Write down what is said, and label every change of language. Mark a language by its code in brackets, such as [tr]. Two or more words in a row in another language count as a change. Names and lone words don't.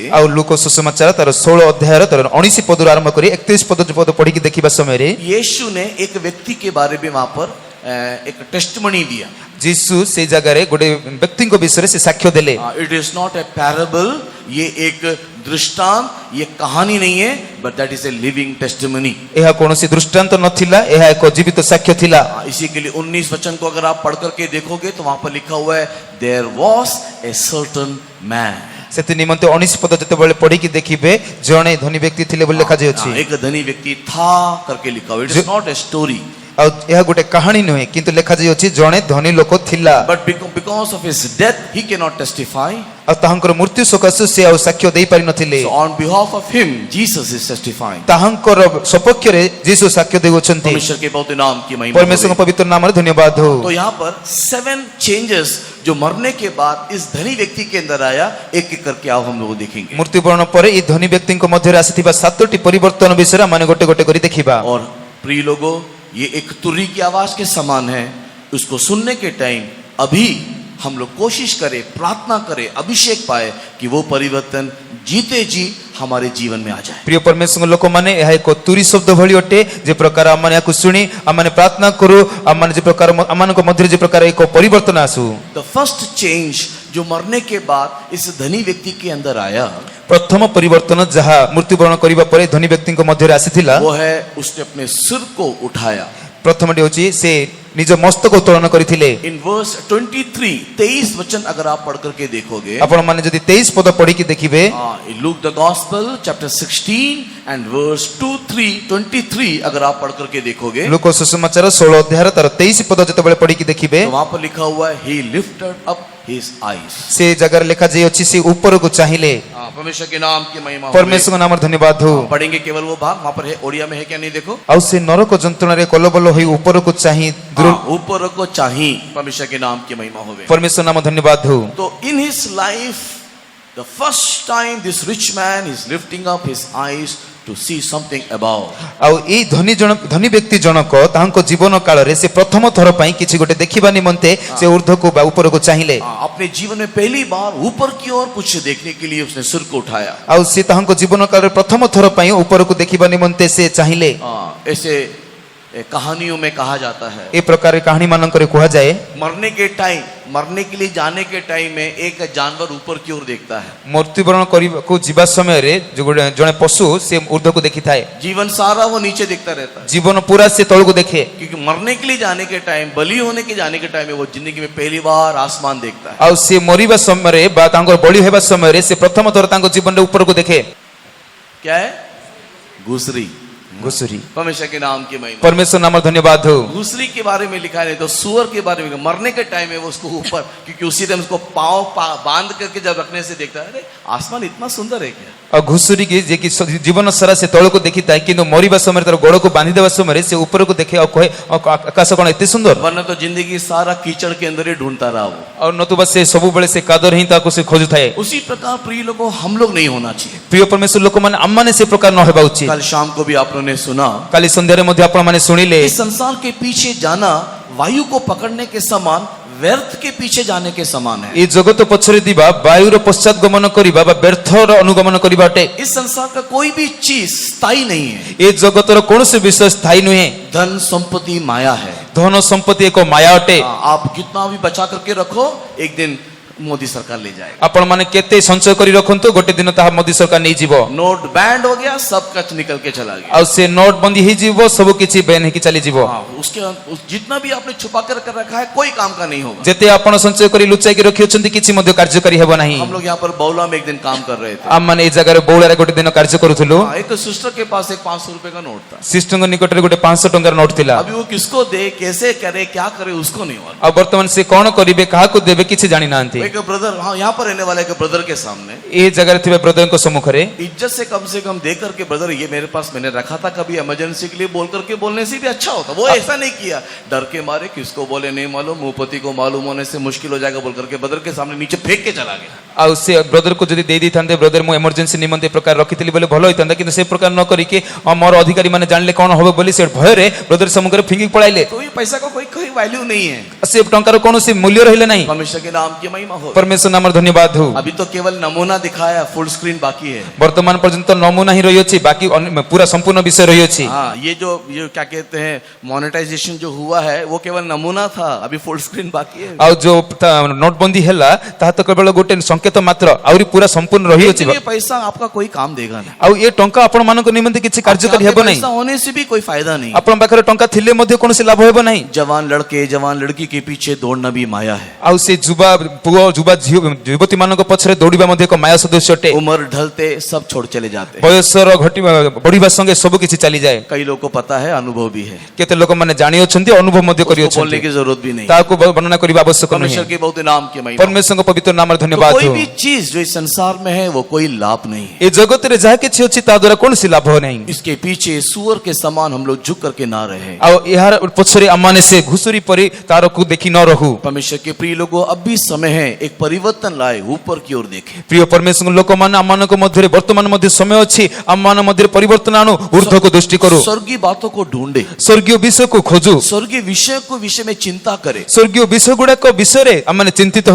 [or] ଆଉ ଲୁକ ସୁସମାଚାର ତାର 16 ଅଧ୍ୟାୟର ତାର 19 ପଦରୁ ଆରମ୍ଭ କରି 31 ପଦ ପଢିକି ଦେଖିବା ସମୟରେ, [hi] यीशु ने एक व्यक्ति के बारे में वहां पर एक टेस्टमनी दिया। [or] ଯୀଶୁ ସେଇ ଜାଗାରେ ଗୋଟେ ବ୍ୟକ୍ତିଙ୍କ ବିଷୟରେ ସେ ସାକ୍ଷ୍ୟ ଦେଲେ। [en] it is not a parable, [hi] ये एक दृष्टांत, ये कहानी नहीं है, [en] but that is a living testimony. [or] ଏହା କୌଣସି ଦୃଷ୍ଟାନ୍ତ ନଥିଲା, ଏହା ଏକ ଜୀବିତ ସାକ୍ଷ୍ୟ ଥିଲା। [hi] इसी के लिए 19 वचन को अगर आप पढ़ करके देखोगे तो वहां पर लिखा हुआ है, [en] there was a certain man. [or] ସେଥି ନିମନ୍ତେ 19 ପଦ ଯେତେବେଳେ ପଢିକି ଦେଖିବେ, ଜଣେ ଧନୀ ବ୍ୟକ୍ତି ଥିଲେ ବୋଲି ଲେଖାଯାଇଅଛି। [hi] एक धनी व्यक्ति था करके लिखा हुआ, [en] it is not a story, [or] ଆଉ ଏହା ଗୋଟେ କାହାଣୀ ନୁହେଁ, କିନ୍ତୁ ଲେଖାଯାଇଅଛି जଣେ ଧନୀ ଲୋକ ଥିଲା। [en] but because of his death he can not testify. [or] ଆଉ ତାହାଙ୍କର ମୃତ୍ୟୁ ସକାଶେ ସେ ଆଉ ସାକ୍ଷ୍ୟ ଦେଇ ପାରି ନଥିଲେ। [en] So on behalf of him Jesus is testifying। [or] ତାହାଙ୍କର ସପକ୍ଷରେ ଯୀଶୁ ସାକ୍ଷ୍ୟ ଦେଉଛନ୍ତି। [hi] परमेश्वर के बहुत नाम की महिमा [or] ପରମେଶ୍ୱରଙ୍କ [hi] हो। [or] ପବିତ୍ର ନାମରେ ଧନ୍ୟବାଦ ହଉ। [hi] तो यहाँ पर 7 चेंजेस जो मरने के बाद इस धनी व्यक्ति के अंदर आया, एक एक करके आओ हम लोग देखेंगे। [or] ମୃତ୍ୟୁବରଣ ପରେ ଏହି ଧନୀ ବ୍ୟକ୍ତିଙ୍କ ମଧ୍ୟରେ ଆସିଥିବା 7ଟି ପରିବର୍ତ୍ତନ ବିଷୟରେ ଆମେ ଗୋଟେ ଗୋଟେ କରି ଦେଖିବା। [hi] और प्रिय लोगों, ये एक तुर्री की आवाज के समान है। उसको सुनने के टाइम अभी हम लोग कोशिश करें, प्रार्थना करें, अभिषेक पाए कि वो परिवर्तन जीते जी हमारे जीवन में आ जाए। [or] ପ୍ରିୟ ପରମେଶ୍ୱର ଲୋକମାନେ, ଏହା ଏକ ତୁରୀ ଶବ୍ଦ ଭଳି ଅଟେ। ଯେ ପ୍ରକାର ଆମମାନେ ଏହାକୁ ଶୁଣି ଆମମାନେ ପ୍ରାର୍ଥନା କରୁ, ଆମମାନେ ଯେ ପ୍ରକାର ଆମମାନଙ୍କ ମଧ୍ୟରେ ଯେ ପ୍ରକାର ଏକ ପରିବର୍ତ୍ତନ ଆସୁ। [en] the first change [hi] जो मरने के बाद इस धनी व्यक्ति के अंदर आया, [or] ପ୍ରଥମ ପରିବର୍ତ୍ତନ ଯାହା ମୃତ୍ୟୁବରଣ କରିବା ପରେ ଧନୀ ବ୍ୟକ୍ତିଙ୍କ ମଧ୍ୟରେ ଆସିଥିଲା, [hi] वो है उसने अपने सिर को उठाया। [or] ପ୍ରଥମଟି ହେଉଛି ସେ ନିଜ ମସ୍ତକ ଉତ୍ତୋଳନ କରିଥିଲେ। [en] in verse [hi] 23 वचन अगर आप पढ़ करके देखोगे, [or] ଆପଣମାନେ ଯଦି 23 पद ପଢିକି ଦେଖିବେ, [en] Luke the gospel chapter 16 and verse 23 अगर आप पढ़ करके देखोगे, [or] ଲୁକ ସୁସମାଚାର 16 ଅଧ୍ୟାୟର ତାର 23 ପଦ ଯେତେବେଳେ ପଢିକି ଦେଖିବେ, [hi] तो वहां पर लिखा हुआ है, [en] he lifted up his eyes। [or] ସେ ଜାଗାରେ ଲେଖାଯାଇଅଛି ସେ ଉପରକୁ ଚାହିଁଲେ। [hi] परमेश्वर के नाम की महिमा हो। [or] ପରମେଶ୍ୱରଙ୍କ ନାମରେ ଧନ୍ୟବାଦ ହଉ। [hi] पढ़ेंगे केवल वो भाग, वहां पर है, ओडिया में है क्या नहीं देखो। [or] ଆଉ ସେ ନରକ ଯନ୍ତ୍ରଣାରେ କଲବଲ ହୋଇ ଉପରକୁ ଚାହିଁ [hi] ऊपर को चाहिए, परमेश्वर के नाम की महिमा हो। [or] ପରମେଶ୍ୱର ନାମ ଧନ୍ୟବାଦ ହଉ। [en] तो in his life the first time this rich man is lifting up his eyes to see something above. [or] ଆଉ ଏଇ ଧନୀ ବ୍ୟକ୍ତି ଜଣକ ତାଙ୍କ ଜୀବନ କାଳରେ ସେ ପ୍ରଥମ ଥର ପାଇଁ କିଛି ଗୋଟେ ଦେଖିବା ନିମନ୍ତେ ସେ ଊର୍ଦ୍ଧ୍ୱକୁ ବା ଉପରକୁ ଚାହିଁଲେ [hi] अपने जीवन में पहली बार ऊपर की ओर कुछ देखने के लिए उसने सिर को उठाया। [or] ଆଉ ସେ ତାଙ୍କ ଜୀବନ କାଳରେ ପ୍ରଥମ ଥର ପାଇଁ ଉପରକୁ ଦେଖିବା ନିମନ୍ତେ ସେ ଚାହିଁଲେ [hi] ऐसे कहानियों में कहा जाता है [or] ଏ ପ୍ରକାର କାହାଣୀ ମାନଙ୍କରେ କୁହାଯାଏ [hi] मरने के लिए जाने के टाइम में एक जानवर ऊपर की ओर देखता है। [or] ମୃତ୍ୟୁବରଣ କରିବାକୁ ଯିବା ସମୟରେ ଜଣେ ପଶୁ ସେ ଊର୍ଦ୍ଧ୍ୱକୁ ଦେଖିଥାଏ [hi] जीवन सारा वो नीचे देखता रहता है, [or] ଜୀବନ ପୁରା ସେ ତଳକୁ ଦେଖେ [hi] क्योंकि मरने के लिए जाने के टाइम, बलि होने के जाने के टाइम में वो जिंदगी में पहली बार आसमान देखता है। [or] ଆଉ ସେ ମରିବା ସମୟରେ ବା ତାଙ୍କର ବଳି ହେବା ସମୟରେ ସେ ପ୍ରଥମ ଥର ତାଙ୍କ ଜୀବନରେ ଉପରକୁ ଦେଖେ [hi] क्या है? घुसरी। [or] ଘୁଷୁରୀ [hi] परमेश्वर के नाम की महिमा। परमेश्वर नाम धन्यवाद हो घुसरी के बारे में लिखा है, तो सुअर के बारे में मरने के टाइम में वो उसको ऊपर, क्योंकि उसी टाइम उसको पाँव बांध करके जब रखने से देखता है, अरे आसमान इतना सुंदर है क्या? [or] ଆଉ ଘୁଷୁରୀ କି ଯେ କି ଜୀବନ ସାରା ସେ ତଳକୁ ଦେଖିଥାଏ କିନ୍ତୁ ମରିବା ସମୟରେ ତାର ଗୋଡକୁ ବାନ୍ଧି ଦେବା ସମୟରେ ସେ ଉପରକୁ ଦେଖେ ଆଉ କହେ ଆକାଶ କଣ ଏତେ ସୁନ୍ଦର। [hi] वरना तो जिंदगी सारा कीचड़ के अंदर ही ढूंढता रहा वो। [or] ଆଉ ନତୁବା ସେ ସବୁବେଳେ ସେ କାଦରେ ହିଁ ତାକୁ ସେ ଖୋଜୁଥାଏ। [hi] उसी प्रकार प्रिय लोगों, हम लोग नहीं होना चाहिए। [or] ପ୍ରିୟ ପରମେଶ୍ୱର ଲୋକମାନେ ଆମମାନେ ସେ ପ୍ରକାର ନ ହେବା ଉଚିତ। [hi] कल शाम को भी आप लोगों ने सुना, [or] କାଲି ସନ୍ଧ୍ୟାରେ ମଧ୍ୟ ଆପଣମାନେ ଶୁଣିଲେ [hi] इस संसार के पीछे जाना वायु को पकड़ने के समान, व्यर्थ के पीछे जाने के समान है। [or] ଏ ଜଗତ ପଛରେ ଯିବା ବାୟୁର ପଶ୍ଚାତ ଗମନ କରିବା ବା ବ୍ୟର୍ଥର ଅନୁଗମନ କରିବା ଅଟେ। [hi] इस संसार का कोई भी चीज स्थायी नहीं है। [or] ଏ ଜଗତର କୌଣସି ବିଷୟ ସ୍ଥାୟୀ ନୁହେଁ। [hi] धन संपत्ति माया है। [or] ଧନ ସମ୍ପତ୍ତି ଏକ ମାୟା ଅଟେ। [hi] आप कितना भी बचा करके रखो, एक दिन मोदी सरकार ले जाएगा। [or] ଆପଣ ମାନେ କେତେ ସଞ୍ଚୟ କରି ରଖନ୍ତୁ, ଗୋଟେ ଦିନ ତାହା ମୋଦି ସରକାର ନେଇଯିବ। [hi] नोट बैंड हो गया, सब कच निकल के चला गया। [or] ଆଉ ସେ ନୋଟ ବନ୍ଦୀ ହେଇଯିବ, ସବୁ କିଛି ବେନ୍ ହେଇକି ଚାଲିଯିବ। [hi] उसके जितना भी आपने छुपा कर रखा है, कोई काम का नहीं होगा। [or] ଯେତେ ଆପଣ ସଞ୍ଚୟ କରି ଲୁଚାଇକି ରଖିଅଛନ୍ତି କିଛି ମଧ୍ୟ କାର୍ଯ୍ୟକାରୀ ହେବ ନାହିଁ। [hi] हम लोग यहाँ पर बौला में एक दिन काम कर रहे थे। [or] ଆମ ମାନେ ଏ ଜାଗାରେ ବଉଳାରେ ଗୋଟେ ଦିନ କାର୍ଯ୍ୟ କରୁଥିଲୁ। [hi] एक सिस्टर के पास एक 500 रुपए का नोट था। [or] ସିଷ୍ଟଙ୍କ ନିକଟରେ ଗୋଟେ 500 ଟଙ୍କାର ନୋଟ ଥିଲା। [hi] अभी वो किसको दे, कैसे करे, क्या करे, उसको नहीं मालूम। [or] ଆଉ ବର୍ତ୍ତମାନ ସେ କଣ କରିବେ, କାହାକୁ ଦେବେ କିଛି ଜାଣି ନାହାନ୍ତି। [hi] एक ब्रदर, हाँ, यहाँ पर रहने वाले एक ब्रदर के सामने [or] ଏ ଜାଗାରେ ଥିବା ବ୍ରଦରଙ୍କ ସମ୍ମୁଖରେ [hi] इज्जत से कम दे करके, ब्रदर ये मेरे पास मैंने रखा था कभी इमरजेंसी के लिए, बोल करके बोलने से भी अच्छा होता। वो ऐसा नहीं किया, डर के मारे किसको बोले नहीं मालूम, मुंहपति को मालूम होने से मुश्किल हो जाएगा बोल करके ब्रदर के सामने नीचे फेंक के चला गया। [or] ଆଉ ସେ ବ୍ରଦରକୁ ଯଦି ଦେଇ ଦେଇଥାନ୍ତେ, ବ୍ରଦର ମୁଁ ଏମର୍ଜେନ୍ସି ନିମନ୍ତେ ଏ ପ୍ରକାର ରଖିଥିଲି ବୋଲେ ଭଲ ହୋଇଥାନ୍ତା, କିନ୍ତୁ ସେ ପ୍ରକାର ନ କରିକି ମୋର ଅଧିକାରୀ ମାନେ ଜାଣିଲେ କଣ ହବ ବୋଲି ସେ ଭୟରେ ବ୍ରଦର ସମ୍ମୁଖରେ ଫିଙ୍ଗି पळाइले। [hi] तो ये पैसा का कोई वैल्यू नहीं है। [or] ସେ ଟଙ୍କାର କୌଣସି ମୂଲ୍ୟ ରହିଲେ ନାହିଁ। [hi] परमेश्वर के नाम की महिमा हो। [or] ପରମେଶ୍ୱର ନାମର ଧନ୍ୟବାଦ हो। [hi] अभी तो केवल नमूना दिखाया, [en] full screen [hi] बाकी है। [or] ବର୍ତ୍ତମାନ ପର୍ଯ୍ୟନ୍ତ ନମୁନା ହିଁ ରହିଅଛି, ବାକି ପୁରା ସମ୍ପୂର୍ଣ୍ଣ ବିଷୟ ରହିଅଛି। [hi] हाँ, ये जो क्या कहते हैं मोनेटाइजेशन जो हुआ है, वो केवल नमूना था, अभी [en] full screen [hi] बाकी है। [or] ଆଉ ଯୋଉ ନୋଟବନ୍ଦୀ ହେଲା ତାହା ତ କେବଳ ଗୋଟେ ସଂକେତ ମାତ୍ର, ଆହୁରି ପୁରା ସମ୍ପୂର୍ଣ୍ଣ ରହିଅଛି। [hi] ये पैसा आपका कोई काम देगा नहीं। [or] ଆଉ ଏ ଟଙ୍କା ଆପଣ ମାନଙ୍କ ନିମନ୍ତେ କିଛି କାର୍ଯ୍ୟକାରୀ ହେବ ନାହିଁ। [hi] पैसा होने से भी कोई फायदा नहीं। [or] ଆପଣ ପାଖରେ ଟଙ୍କା ଥିଲେ ମଧ୍ୟ କୌଣସି ଲାଭ ହେବ ନାହିଁ। [hi] जवान लड़के, जवान लड़की के पीछे दौड़ना भी माया है। [or] ଆଉ ସେ ଯୁବା ପୁଅ ଯୁବା ଯୁବତୀ ମାନଙ୍କ ପଛରେ ଦୌଡ଼ିବା ମଧ୍ୟ ଏକ ମାୟା ସଦୃଶ୍ୟ ଅଟେ। [hi] उम्र ढलते सब छोड़ चले जाते हैं। [or] ବୟସର ବଢିବା ସଙ୍ଗେ ସବୁ କିଛି ଚାଲିଯାଏ। [hi] कई लोग को पता है, अनुभव भी है, [or] କେତେ ଲୋକମାନେ ଜାଣିଅଛନ୍ତି, ଅନୁଭବ ମଧ୍ୟ [hi] उसको बोलने [or] କରିଅଛନ୍ତି, [hi] की जरूरत भी नहीं। [or] ତାହାକୁ ବର୍ଣ୍ଣନା କରିବା ଆବଶ୍ୟକ ନୁହେଁ। [hi] परमेश्वर के बहुत नाम के महिमा। [or] परमेश्वरଙ୍କ ପବିତ୍ର ନାମରେ [hi] तो [or] ଧନ୍ୟବାଦ [hi] कोई हो। भी चीज जो इस संसार में है, वो कोई लाभ नहीं है। [or] ଏ ଜଗତରେ ଯାହା କିଛି ଅଛି ତା ଦ୍ୱାରା କୌଣସି ଲାଭ ନାହିଁ। [hi] इसके पीछे सुअर के समान हम लोग झुक करके ना रहे। [or] ଆଉ ଏହାର ପଛରେ ଆମମାନେ ସେ ଘୁଷୁରୀ ପରି ତାରକୁ ଦେଖି ନ ରହୁ। [hi] परमेश्वर के प्रिय लोगों, अब भी समय है, एक परिवर्तन लाए, ऊपर की ओर देखे। [or] ପ୍ରିୟ परमेश्वर ଲୋକମାନେ ଆମମାନଙ୍କ ମଧ୍ୟରେ ବର୍ତ୍ତମାନ ମଧ୍ୟ ସମୟ ଅଛି, ଆମମାନଙ୍କ ମଧ୍ୟରେ ପରିବର୍ତ୍ତନ ଆଣୁ, ଊର୍ଦ୍ଧ୍ୱକୁ ଦୃଷ୍ଟି କରୁ, [hi] स्वर्गीय बातों को ढूंढे, [or] ସ୍ୱର୍ଗୀୟ ବିଷୟକୁ ଖୋଜୁ, [hi] स्वर्गीय विषय में चिंता करे। [or] ସ୍ୱର୍ଗୀୟ ବିଷୟ ଗୁଡାକ ବିଷୟରେ ଆମେ ଚିନ୍ତିତ ହଉ।